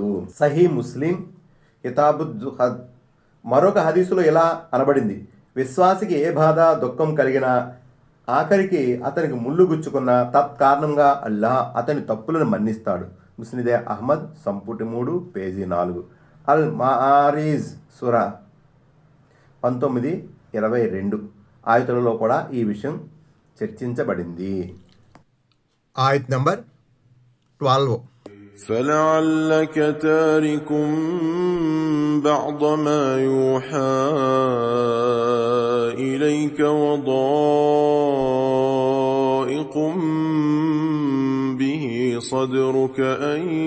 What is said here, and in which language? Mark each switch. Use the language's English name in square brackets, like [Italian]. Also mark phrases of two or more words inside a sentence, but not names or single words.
[Telugu] సహీ ముస్లిం కితాబుజ్జుహద్ మరొక హదీసులో ఇలా అనబడింది: విశ్వాసికి ఏ బాధ దుఃఖం కలిగినా ఆఖరికి అతనికి ముళ్ళు గుచ్చుకున్న తత్కారణంగా అల్లాహ్ అతని తప్పులను మన్నిస్తాడు. ముస్నిదే అహ్మద్ సంపుటి 3 పేజీ 4. అల్ మారీజ్ సూరా 19-22 ఆయతులలో కూడా ఈ విషయం చర్చించబడింది. ఆయత్ నంబర్ 12. [Arabic] فلعلك تارك بعض ما يوحى إليك وضائق به صدرك أن